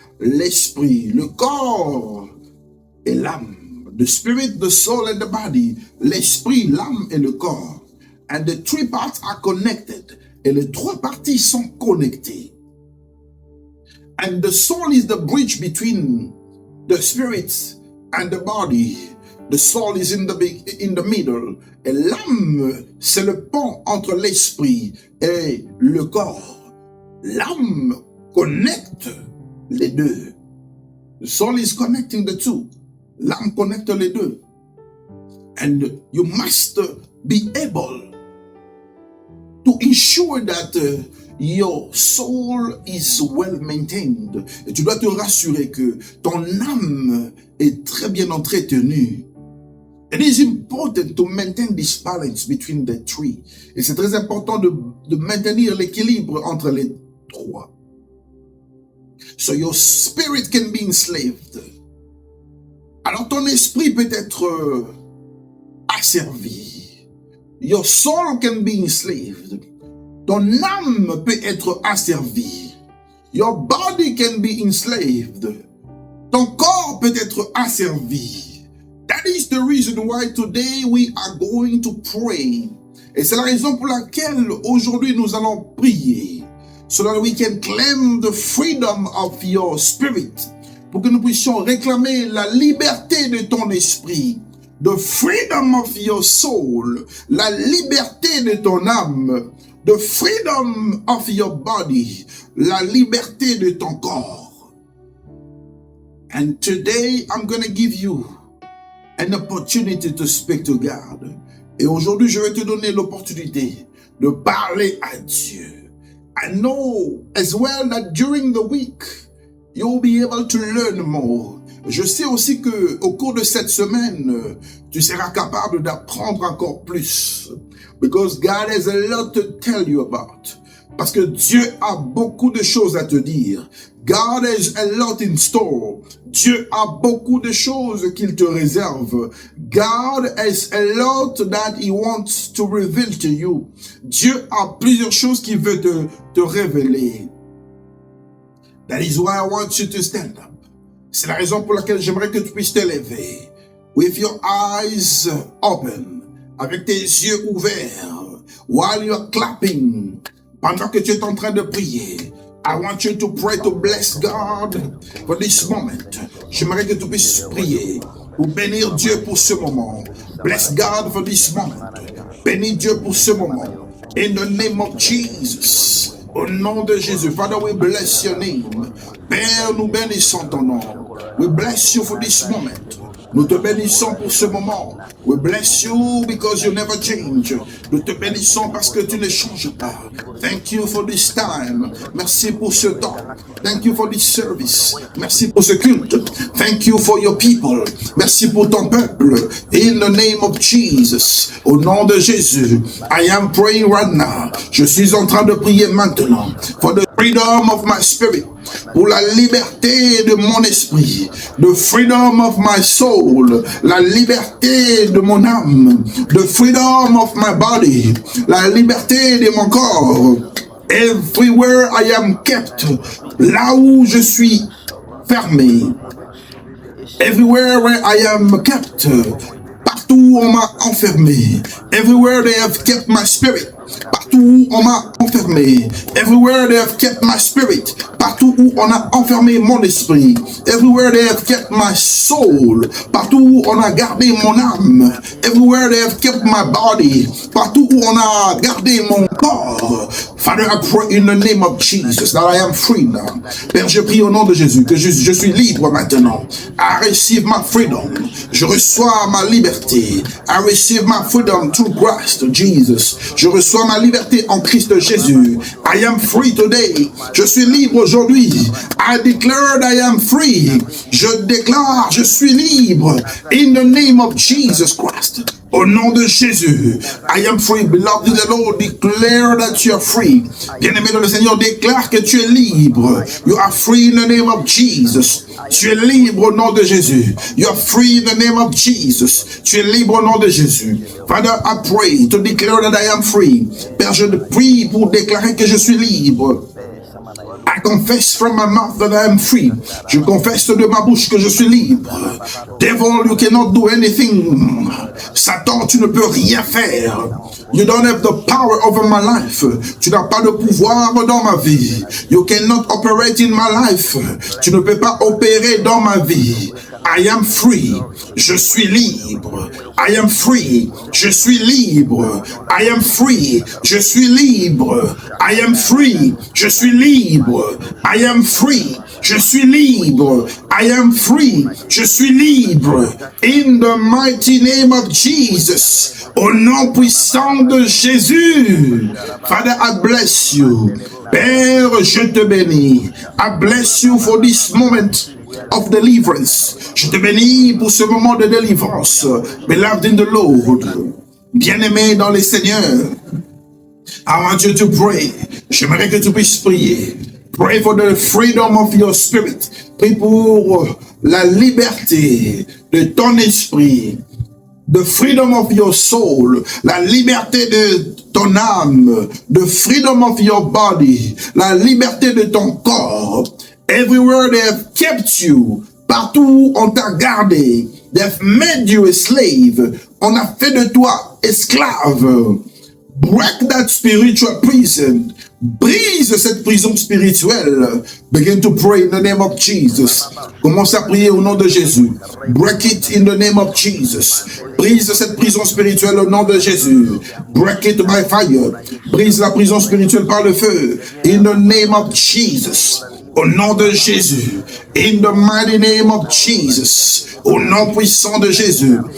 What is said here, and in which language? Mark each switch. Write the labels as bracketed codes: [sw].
[fr] L'esprit, le corps et l'âme. [en] The spirit, the soul and the body. [fr] L'esprit, l'âme et le corps. [en] And the three parts are connected. [fr] Et les trois parties sont connectées. [en] And the soul is the bridge between the spirit and the body. The soul is in the middle. [fr] Et l'âme, c'est le pont entre l'esprit et le corps. L'âme connecte les deux. [en] The soul is connecting the two. [fr] L'âme connecte les deux. [en] And you must be able to ensure that your soul is well maintained. [fr] Et tu dois te rassurer que ton âme est très bien entretenue. [en] It is important to maintain this balance between the three. [fr] Et c'est très important de maintenir l'équilibre entre les trois. [en] So your spirit can be enslaved. [fr] Alors ton esprit peut être asservi. [en] Your soul can be enslaved. [fr] Ton âme peut être asservie. [en] Your body can be enslaved. [fr] Ton corps peut être asservi. [en] That is the reason why today we are going to pray. [fr] Et c'est la raison pour laquelle aujourd'hui nous allons prier. [en] So that we can claim the freedom of your spirit. [fr] Pour que nous puissions réclamer la liberté de ton esprit. [en] The freedom of your soul. [fr] La liberté de ton âme. [en] The freedom of your body. [fr] La liberté de ton corps. [en] And today I'm going to give you an opportunity to speak to God. [fr] Et aujourd'hui, je vais te donner l'opportunité de parler à Dieu. [en] I know as well that during the week, you'll be able to learn more. [fr] Je sais aussi que au cours de cette semaine, tu seras capable d'apprendre encore plus. [en] Because God has a lot to tell you about. [fr] Parce que Dieu a beaucoup de choses à te dire. [en] God has a lot in store. [fr] Dieu a beaucoup de choses qu'il te réserve. [en] God has a lot that he wants to reveal to you. [fr] Dieu a plusieurs choses qu'il veut te révéler. [en] That is why I want you to stand up. [fr] C'est la raison pour laquelle j'aimerais que tu puisses te lever. [en] With your eyes open. [fr] Avec tes yeux ouverts. [en] While you're clapping. [fr] Pendant que tu es en train de prier. [en] I want you to pray to bless God for this moment. [fr] J'aimerais que tu puisses prier pour bénir Dieu pour ce moment. [en] Bless God for this moment. [fr] Bénis Dieu pour ce moment. [en] In the name of Jesus. [fr] Au nom de Jésus. [en] Father, we bless your name. [fr] Père, nous bénissons ton nom. [en] We bless you for this moment. [fr] Nous te bénissons pour ce moment. [en] We bless you because you never change. [fr] Nous te bénissons parce que tu ne changes pas. [en] Thank you for this time. [fr] Merci pour ce temps. [en] Thank you for this service. [fr] Merci pour ce culte. [en] Thank you for your people. [fr] Merci pour ton peuple. [en] In the name of Jesus. [fr] Au nom de Jésus. [en] I am praying right now. [fr] Je suis en train de prier maintenant. [en] For the freedom of my spirit. [fr] Pour la liberté de mon esprit, [en] the freedom of my soul, [fr] la liberté de mon âme, [en] the freedom of my body, [fr] la liberté de mon corps. [en] Everywhere I am kept, [fr] là où je suis fermé, [en] everywhere where I am kept, [fr] partout on m'a enfermé, [en] everywhere they have kept my spirit. [fr] Partout où on m'a enfermé. [en] Everywhere they have kept my spirit. [fr] Partout où on a enfermé mon esprit. [en] Everywhere they have kept my soul. [fr] Partout où on a gardé mon âme. [en] Everywhere they have kept my body. [fr] Partout où on a gardé mon corps. [en] Father, I pray in the name of Jesus that I am free now. [fr] Père, je prie au nom de Jésus que je suis libre maintenant. [en] I receive my freedom. [fr] Je reçois ma liberté. [en] I receive my freedom through Christ Jesus. [fr] Je reçois ma liberté en Christ Jésus. [en] I am free today. [fr] Je suis libre aujourd'hui. [en] I declare that I am free. [fr] Je déclare, je suis libre. [en] In the name of Jesus Christ. [fr] Au nom de Jésus. [en] I am free. Beloved in the Lord, declare that you are free. [fr] Bien-aimé dans le Seigneur, déclare que tu es libre. [en] You are free in the name of Jesus. [fr] Tu es libre au nom de Jésus. [en] You are free in the name of Jesus. [fr] Tu es libre au nom de Jésus. [en] Father, I pray to declare that I am free. [fr] Père, je prie pour déclarer que je suis libre. [en] I confess from my mouth that I am free. [fr] Je confesse de ma bouche que je suis libre. [en] Devil, you cannot do anything. [fr] Satan, tu ne peux rien faire. [en] You don't have the power over my life. [fr] Tu n'as pas de pouvoir dans ma vie. [en] You cannot operate in my life. [fr] Tu ne peux pas opérer dans ma vie. [en] I am free. [fr] Je suis libre. [en] I am free. [fr] Je suis libre. [en] I am free. [fr] Je suis libre. [en] I am free. [fr] Je suis libre. [en] I am free. [fr] Je suis libre. [en] I am free. [fr] Je suis libre. [en] In the mighty name of Jesus. [fr] Au nom puissant de Jésus. [en] Father, I bless you. [fr] Père, je te bénis. [en] I bless you for this moment of deliverance. [fr] Je te bénis pour ce moment de délivrance. [en] Beloved in the Lord. [fr] Bien-aimé dans les Seigneurs. [en] I want you to pray. [fr] J'aimerais que tu puisses prier. [en] Pray for the freedom of your spirit. [fr] Prie pour la liberté de ton esprit. [en] The freedom of your soul. [fr] La liberté de ton âme. [en] The freedom of your body. [fr] La liberté de ton corps. [en] Everywhere they have kept you. [fr] Partout où on t'a gardé. [en] They have made you a slave. [fr] On a fait de toi esclave. [en] Break that spiritual prison. [fr] Brise cette prison spirituelle. [en] Begin to pray in the name of Jesus. [fr] Commence à prier au nom de Jésus. [en] Break it in the name of Jesus. [fr] Brise cette prison spirituelle au nom de Jésus. [en] Break it by fire. [fr] Brise la prison spirituelle par le feu. [en] In the name of Jesus. [fr] Au nom de Jésus. [en] In the mighty name of Jesus. [fr] Au nom puissant de Jésus.